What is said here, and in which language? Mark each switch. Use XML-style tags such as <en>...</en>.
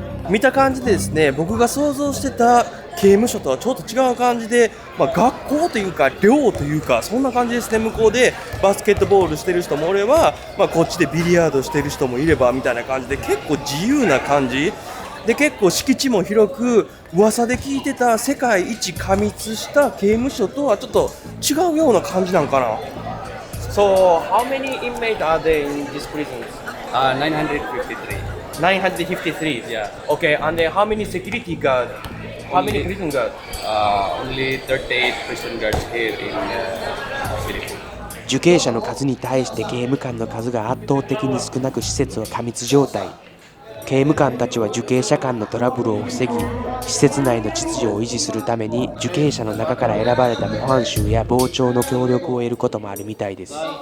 <ja>見た感じでですね、僕が想像してた刑務所とはちょっと違う感じで、学校というか寮というかそんな感じですね。向こうでバスケットボールしてる人もおれば、こっちでビリヤードしてる人もいればみたいな感じで結構自由な感じで、結構敷地も広く噂で聞いてた世界一過密した刑務所とはちょっと違うような感じなんかな。</ja> <en>So, how many inmates are there in this prison? 953. 953. Yeah. Okay, and then how many security guards? How many prison guards? Only 38 prison guards here in Philippines.</en> <ja>受刑者の数に対して刑務官の数が圧倒的に少なく施設は過密状態。刑務官たちは受刑者間のトラブルを防ぎ、施設内の秩序を維持するために受刑者の中から選ばれた模範囚や傍聴の協力を得ることもあるみたいです。</ja>